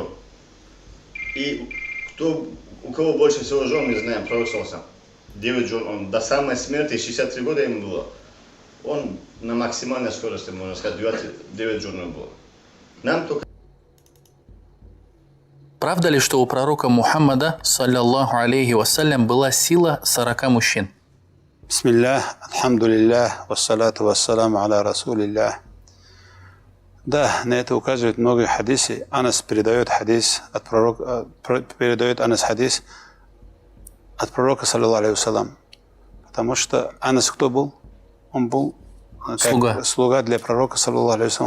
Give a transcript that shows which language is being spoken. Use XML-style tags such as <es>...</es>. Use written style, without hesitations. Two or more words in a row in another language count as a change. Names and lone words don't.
<ru>И у кого больше всего жен, мы знаем, пророк Солнца. 9 жен. Он до самой смерти, 63 года ему было. Он на максимальной скорости, можно сказать, 9 жен было. Нам только... Правда ли, что у пророка Мухаммада,</ru> <ar>صلى الله عليه وسلم,</ar> <ru>была сила 40 мужчин?</ru> <ar>Бисмиллах, الحمد لله، والصلاة والسلام على رسول الله.</ar> <ru>Да, на это указывают многие хадисы. Анас передает хадис от пророка, хадис от пророка,</ru> <ar>صلى الله عليه وسلم.</ar> <ru>Потому что Анас кто был? Он был слуга для пророка,</ru> <ar>صلى الله عليه وسلم.</ar>